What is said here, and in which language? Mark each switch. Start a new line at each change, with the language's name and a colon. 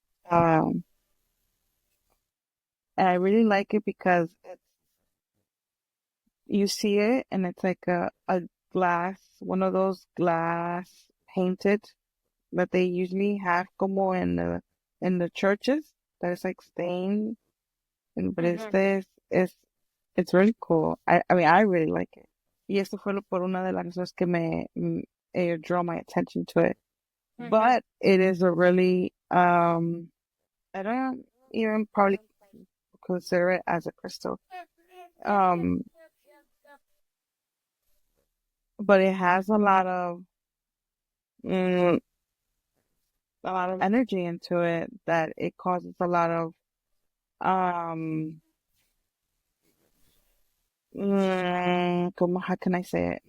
English: Um, and I really like it because you see it and it's like a glass, one of those glass painted that they usually have como in the churches that is like stained, and but it's Mhm. this it's really cool. I mean I really like it.
Spanish: Y eso fue por una de las razones que
English: draw my attention to it. Mhm. But it is a really I don't even probably consider it as a crystal. Um, but it has mm, a lot of energy into it that it causes a lot of um how can I say it?